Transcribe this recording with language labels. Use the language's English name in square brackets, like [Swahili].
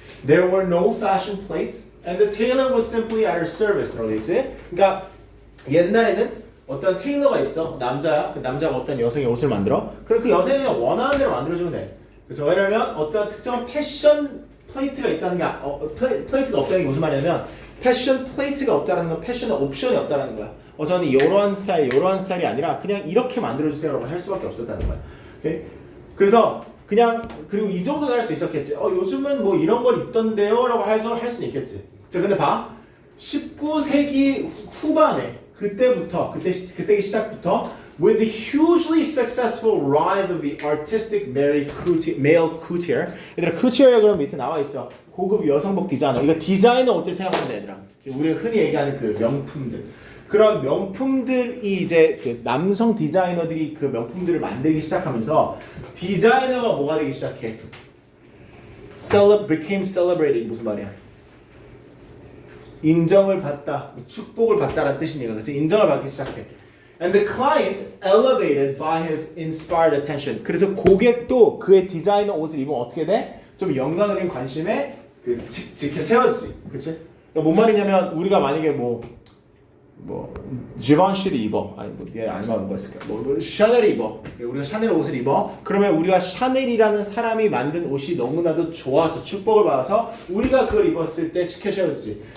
[English] There were no fashion plates and the tailor was simply at her service. [Korean] 라고 했지? 그러니까 옛날에는 어떤 테일러가 있어. 남자야. 그 남자가 어떤 여성의 옷을 만들어. 그럼 그 여성이 원하는 대로 만들어주면 돼. 그렇죠? 왜냐면 어떤 특정한 패션 플레이트가 있다는 게 플레이트가 없다는 게 무슨 말이냐면 패션 플레이트가 없다는 건 패션의 옵션이 없다는 거야. 저는 이러한 스타일이 아니라 그냥 이렇게 만들어주세요라고 할 수밖에 없었다는 거야. 오케이? 그래서 그냥 그리고 이 정도는 할 수 있었겠지. 요즘은 뭐 이런 걸 입던데요라고 할 수는 있겠지. 자, 근데 봐. 19세기 후반에 그때기 시작부터 [English] with the hugely successful rise of the artistic male coutier. [Korean] 얘들아 coutier이라고 그러면 밑에 나와 있죠. 고급 여성복 디자이너. 이거 디자이너 옷들 생각하면 돼, 얘들아. 우리가 흔히 얘기하는 그 명품들. 그런 명품들이 이제 그 남성 디자이너들이 그 명품들을 만들기 시작하면서 디자이너가 뭐가 되기 시작해? [English] became celebrated. [Korean] 무슨 말이야? 인정을 받다, 축복을 받다라는 뜻이니까, 그렇지? 인정을 받기 시작해. [English] And the client elevated by his inspired attention. [Korean] 그래서 고객도 그의 디자이너 옷을 입으면 어떻게 돼? 좀 영광을 입은 관심에 그 지켜 세워지지, 그렇지? 그러니까 뭔 말이냐면 우리가 만약에 뭐 지반시를 입어, 아니면 뭐가 있을까? 샤넬을 입어. 우리가 샤넬 옷을 입어. 그러면 우리가 샤넬이라는 사람이 만든 옷이 너무나도 좋아서 축복을 받아서 우리가 그걸 입었을 때 지켜 세워지지.